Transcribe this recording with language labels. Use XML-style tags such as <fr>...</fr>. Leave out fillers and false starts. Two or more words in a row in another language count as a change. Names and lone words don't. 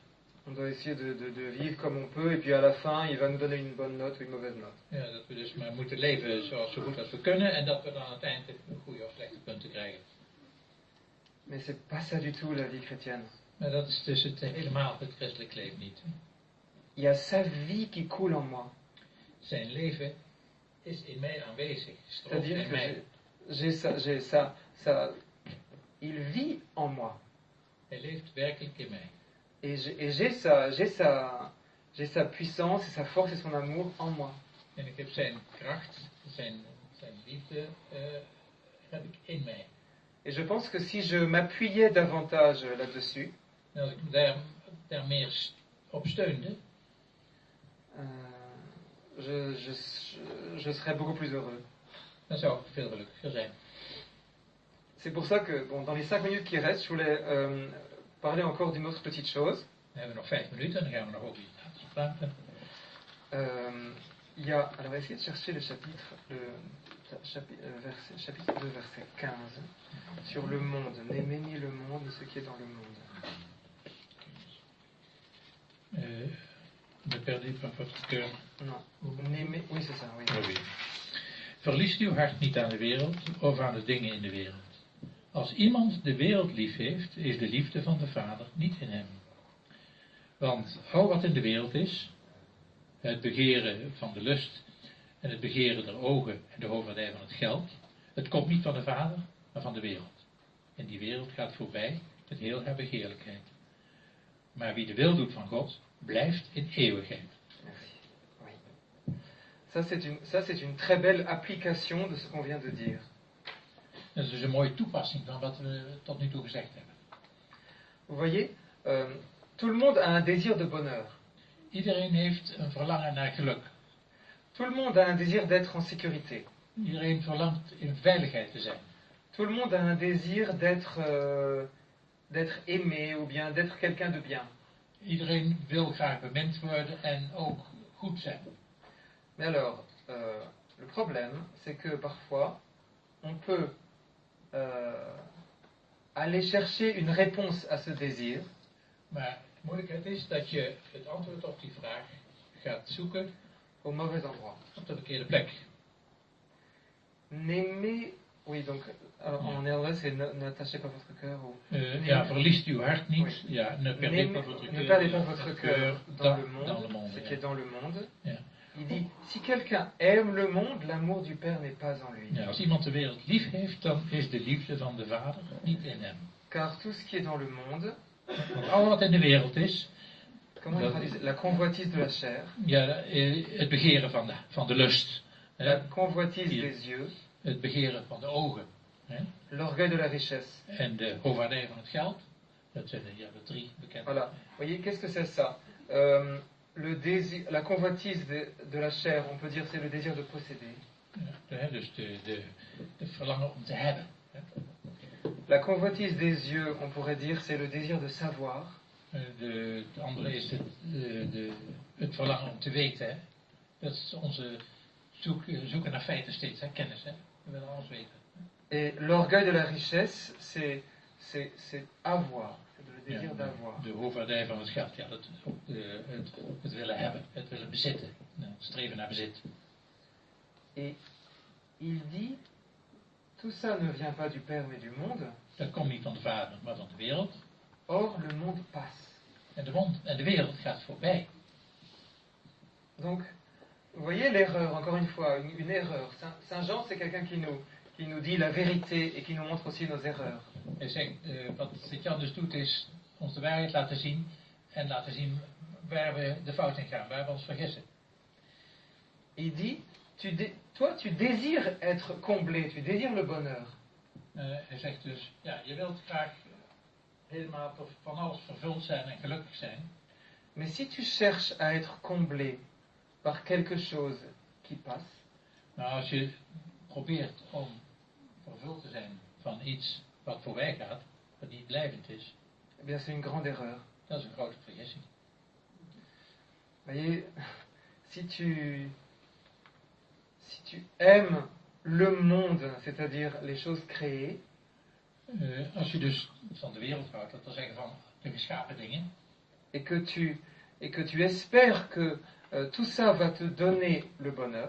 <fr>on doit essayer de vivre comme on peut. Et puis à la fin, il va nous donner une bonne note ou une mauvaise note.</fr> <nl>Ja, dat we dus maar moeten leven zoals zo goed als we kunnen. En dat we dan aan het eind een goede of slechte punten krijgen.</nl> <fr>Mais c'est pas ça du tout la vie chrétienne.</fr> <nl>Maar dat is dus helemaal het christelijk leven niet.</nl> <fr>Il y a sa vie qui coule en moi.</fr> <nl>Zijn leven is in mij aanwezig. Stroomt</nl> <fr>C'est-à-dire</fr> <nl>in</nl> <fr>que</fr> <nl>mij.</nl> <fr>il vit en moi.</fr> <nl>Hij leeft werkelijk in mij.</nl> <fr>Et j'ai sa puissance et sa force et son amour en moi.</fr> <nl>En ik heb zijn kracht, zijn liefde, heb ik in mij.</nl> <fr>Et je pense que si je m'appuyais davantage là-dessus,</fr> <nl>En als ik daar meer op steunde,</nl> <fr>je serais beaucoup plus heureux.</fr> <nl>dan zou ik veel gelukkiger zijn.</nl> <fr>C'est pour ça que, bon, dans les 5 minutes qui restent, je voulais parler encore d'une autre petite chose.</fr> <nl>Dan hebben we nog 5 minuten en dan gaan we nog over iets anders praten.</nl> <fr>Il y a, alors essayez de chercher le chapitre, chapitre 2, verset 15, sur le monde. N'aimez le monde et ce qui est dans le monde. Ne perdez pas votre cœur. Non, oui c'est ça, oui. Oui.</fr> <nl>Verliest uw hart niet aan de wereld of aan de dingen in de wereld. Als iemand de wereld lief heeft, is de liefde van de Vader niet in hem. Want al wat in de wereld is, het begeren van de lust en het begeren der ogen en de hoofdvaardij van het geld, het komt niet van de Vader, maar van de wereld. En die wereld gaat voorbij met heel haar begeerlijkheid. Maar wie de wil doet van God, blijft in eeuwigheid.</nl> <fr>Merci. Oui. Ça c'est une très belle application de ce qu'on vient de dire.</fr> <nl>Dat is dus een mooie toepassing van wat we tot nu toe gezegd hebben.</nl> <fr>Vous voyez, tout le monde a un désir de bonheur.</fr> <nl>Iedereen heeft een verlangen naar geluk.</nl> <fr>Tout le monde a un désir d'être en sécurité.</fr> <nl>Iedereen verlangt in veiligheid te zijn.</nl> <fr>Tout le monde a un désir d'être aimé ou bien d'être quelqu'un de bien.</fr> <nl>Iedereen wil graag bemind worden en ook goed zijn.</nl> <fr>Mais alors, le problème, c'est que parfois, on peut aller chercher une réponse à ce désir.</fr> <nl>Maar de moeilijkheid is dat je het antwoord op die vraag gaat zoeken</nl> <fr>Au mauvais endroit.</fr> <nl>op de verkeerde plek.</nl> <fr>Oui, donc en néerlandais c'est n'attachez pas votre cœur au...</fr> <nl>Ja, verliest uw hart niet.</nl> <fr>Oui. Ja, ne perdez pas votre Ne cœur. perdez pas votre cœur dans le dans monde, ce qui</fr> <nl>ja.</nl> <fr>est dans le monde.</fr> <nl>Ja.</nl> <fr>Il dit, si quelqu'un aime le monde, l'amour du Père n'est pas en lui.</fr> <nl>Ja, als iemand de wereld lief heeft, dan is de liefde van de Vader niet in hem.</nl> <fr>Car tout ce qui est dans le monde,</fr> <nl>Want al wat in de wereld is,</nl> <fr>comment il traduit la convoitise de la chair,</fr> <nl>ja, het begeren van de lust,</nl> <fr>la convoitise</fr> <nl>Hier.</nl> <fr>des yeux,</fr> <nl>het begeren van de ogen, hè,</nl> <fr>l'orgueil de la richesse.</fr> <nl>en de hovaardij van het geld. Dat zijn de drie bekende.</nl> <fr>Voilà. Vous voyez, qu'est-ce que c'est ça? Le désir, la convoitise de la chair, on peut dire c'est le désir de posséder.</fr> <nl>Ja, dus de verlangen om te hebben. Hè.</nl> <fr>La convoitise des yeux, on pourrait dire c'est le désir de savoir.</fr> <nl>De andere is het verlangen om te weten. Hè. Dat is onze zoeken naar feiten steeds, hè, kennis. Hè. We willen alles weten.</nl> <fr>Et l'orgueil de la richesse, c'est avoir, c'est le désir d'avoir.</fr> <nl>De hovaardij van het geld, ja, het willen hebben, het willen bezitten, het streven naar bezit.</nl> <fr>Et il dit, tout ça ne vient pas du Père mais du monde.</fr> <nl>Dat komt niet van de Vader, maar van de wereld.</nl> <fr>Or, le monde passe.</fr> <nl>En de wereld gaat voorbij.</nl> <fr>Donc, vous voyez l'erreur, encore une fois, une erreur. Saint Jean, c'est quelqu'un qui nous dit la vérité et qui nous montre aussi nos erreurs.</fr> <nl>Hij zegt, wat Sint-Jan dus doet is ons de waarheid laten zien en laten zien waar we de fout in gaan, waar we ons vergissen.</nl> <fr>Il dit, toi tu désires être comblé, tu désires le bonheur.</fr> <nl>Hij zegt dus, ja, je wilt graag helemaal van alles vervuld zijn en gelukkig zijn.</nl> <fr>Mais si tu cherches à être comblé par quelque chose qui passe,</fr> <nl>Nou, als je probeert om vervuld te zijn van iets wat voorbij gaat, wat niet blijvend is,</nl> <fr>eh bien c'est une grande erreur.</fr> <nl>dat is een grote vergissing.</nl> <fr>Vous voyez, si tu aimes le monde, c'est-à-dire les choses créées,</fr> <nl>Als je dus van de wereld houdt, dat wil zeggen van de geschapen dingen,</nl> <fr>et que tu espères que tout ça va te donner le bonheur,</fr>